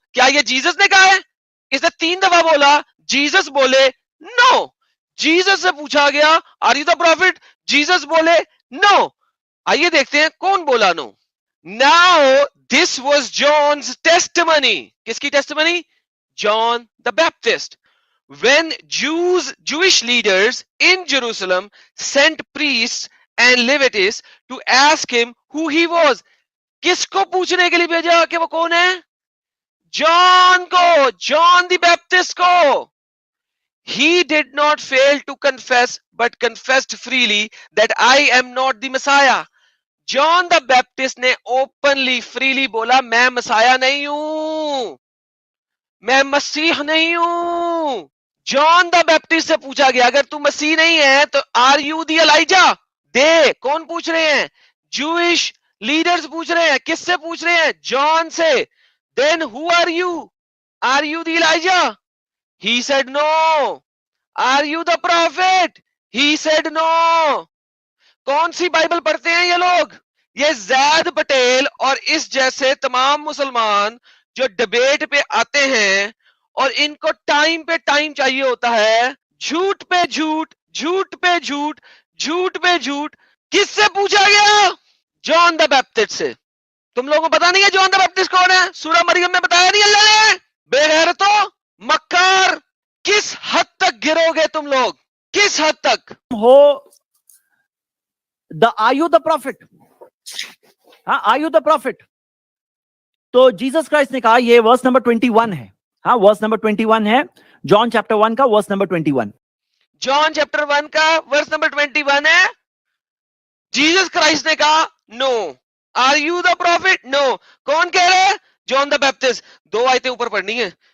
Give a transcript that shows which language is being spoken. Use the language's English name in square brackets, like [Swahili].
[Urdu] کیا یہ جیسس نے کہا ہے؟ اس نے 3 دفعہ بولا، جیسس بولے نو. جیسس سے پوچھا گیا [English] are you the prophet, [Urdu] Jesus بولے نو. آئیے دیکھتے ہیں کون بولا نو. [English] Now this was John's testimony. [Urdu] کس کی testimony? John the Baptist. [English] When Jewish leaders in Jerusalem sent priests and Levites to ask him who he was. [Urdu] کس کو پوچھنے کے لیے بھیجا کہ وہ کون ہے؟ جان کو، جان دی بیپٹسٹ کو. [English] He did not fail to confess but confessed freely that I am not the Messiah. [Urdu] John the Baptist نے اوپنلی فریلی بولا میں مسایا نہیں ہوں، میں مسیح نہیں ہوں. جان دا بیپٹسٹ سے پوچھا گیا اگر تو مسیح نہیں ہے تو [English] Are you the Elijah? [Urdu] دے کون پوچھ رہے ہیں؟ جوئش لیڈرز پوچھ رہے ہیں. کس سے پوچھ رہے ہیں؟ جان سے. [English] Then who are you? Are you the Elijah? He said no. Are you the prophet? He said no. [Urdu] کون سی بائبل پڑھتے ہیں یہ لوگ؟ یہ زید پٹیل اور اس جیسے تمام مسلمان جو ڈیبیٹ پہ آتے ہیں اور ان کو ٹائم پہ ٹائم چاہیے ہوتا ہے، جھوٹ پہ جھوٹ، جھوٹ پہ جھوٹ، جھوٹ پہ جھوٹ. کس سے پوچھا گیا؟ جان دا بیپٹسٹ سے. تم لوگوں کو پتا نہیں ہے جان دا بیپٹسٹ کون ہے؟ سورہ مریم میں بتایا نہیں اللہ نے؟ بے غیرتو، مکار، کس حد تک گرو گے تم لوگ؟ کس حد تک [English] ہو the are you the prophet? [Urdu] ہاں، [English] Are you the prophet? [Urdu] تو جیسس کرائسٹ نے کہا، یہ ورس نمبر 21 ہے. ہاں، ورس نمبر 21 ہے، جان چیپٹر 1 کا ورس نمبر 21. جان چیپٹر 1 کا ورس نمبر 21 ہے. جیسس کرائسٹ نے کہا نو. [English] Are you the prophet? No. [Urdu] کون کہہ رہے ہیں؟ جان دا بیپٹسٹ. 2 آیتیں اوپر پڑھنی ہے.